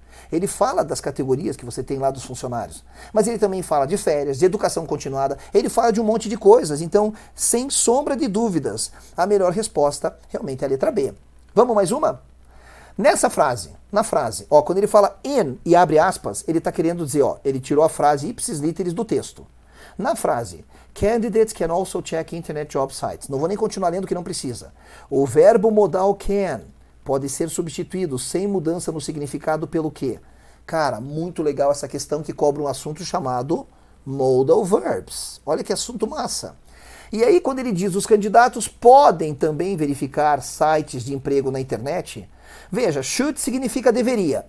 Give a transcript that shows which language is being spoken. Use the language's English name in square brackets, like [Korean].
[Portuguese] Ele fala das categorias que você tem lá dos funcionários, mas ele também fala de férias, de educação continuada, ele fala de um monte de coisas. Então, sem sombra de dúvidas, a melhor resposta realmente é a letra B. Vamos mais uma? Nessa frase, na frase, ó, quando ele fala in e abre aspas, ele está querendo dizer, ó, ele tirou a frase ipsis literis do texto. Na frase, [English] candidates can also check internet job sites. [Portuguese] Não vou nem continuar lendo que não precisa. O verbo modal can pode ser substituído sem mudança no significado pelo quê? Cara, muito legal essa questão que cobre um assunto chamado modal verbs. Olha que assunto massa. E aí quando ele diz os candidatos podem também verificar sites de emprego na internet, veja, should significa deveria.